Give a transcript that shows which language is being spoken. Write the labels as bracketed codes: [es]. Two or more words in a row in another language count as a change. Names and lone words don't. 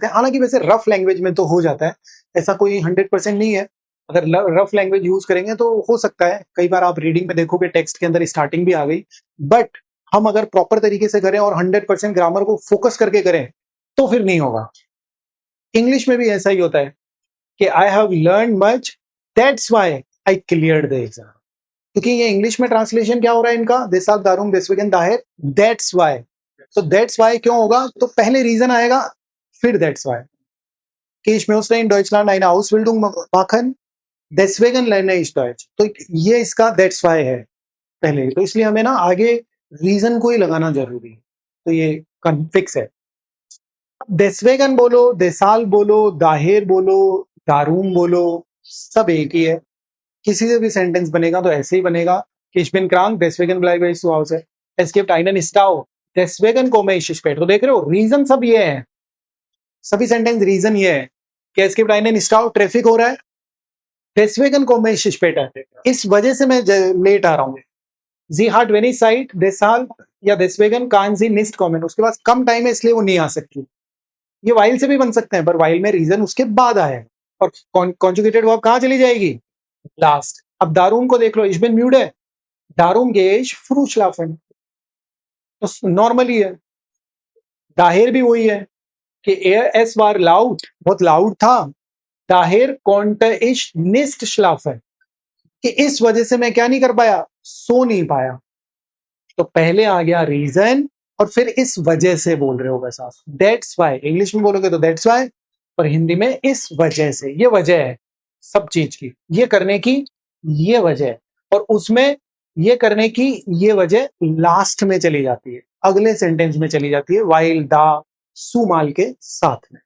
[hi] हालांकि वैसे [en] rough language [hi] में तो हो जाता है, ऐसा कोई 100% नहीं है। अगर [en] rough language [hi] यूज करेंगे तो हो सकता है, कई बार आप रीडिंग में देखोगे टेक्स्ट के अंदर स्टार्टिंग भी आ गई। बट हम अगर प्रॉपर तरीके से करें और 100% ग्रामर को फोकस करके करें, तो फिर नहीं होगा। इंग्लिश में भी ऐसा ही होता है कि [en] I have learn much, that's why I cleared the exam, [hi] क्योंकि ये इंग्लिश में ट्रांसलेशन क्या हो रहा है इनका, [de] deshalb, darum, deswegen, daher, [en] that's why. [hi] तो [en] that's why [hi] क्यों होगा, तो पहले रीजन आएगा, फिर [en] that's why. [de] कि ich möchte in Deutschland eine Ausbildung machen, deswegen lerne ich Deutsch, [hi] तो ये इसका [en] that's why [hi] है पहले, तो इसलिए हमें ना आगे रीजन को ही लगाना जरूरी है, तो ये फिक्स है। देस्वेगन बोलो, देसाल बोलो, दाहिर बोलो, दारूम बोलो, सब एक ही है। किसी से भी सेंटेंस बनेगा तो ऐसे ही बनेगा कि [de] ich bin krank, deswegen bleibe ich zu Hause, es gibt einen Stau, deswegen komme ich spät। [hi] तो देख रहे हो, रीजन सब ये है, सभी सेंटेंस रीजन ये है कि [de] es gibt einen Stau, [hi] ट्रैफिक हो रहा है, [de] deswegen komme ich später, [hi] इस वजह से मैं लेट आ रहा हूँ। [de] sie hat wenig Zeit, deshalb या deswegen kann sie nicht kommen, [hi] उसके पास कम टाइम है इसलिए वो नहीं आ सकती। ये वाइल से भी बन सकते हैं, पर वाइल में रीजन उसके बाद आया, और [en] conjugated verb [hi] कहां चली जाएगी, लास्ट। अब दारूम को देख लो, [de] ich bin müde, darum gehe ich früh schlafen, [hi] तो नॉर्मली है। दाहिर भी वही है कि [de] es war laut, [hi] बहुत लाउड था, [de] daher konnte ich nicht schlafen, [hi] कि इस वजह से मैं क्या नहीं कर पाया, सो नहीं पाया। तो पहले आ गया रीजन और फिर इस वजह से बोल रहे हो बस आप, [en] that's why. [hi] इंग्लिश में बोलोगे तो [en] that's why, [hi] और हिंदी में इस वजह से। ये वजह है सब चीज की, ये करने की ये वजह है, और उसमें ये करने की ये वजह लास्ट में चली जाती है, अगले सेंटेंस में चली जाती है, [de] weil, da, zumal [hi] के साथ में।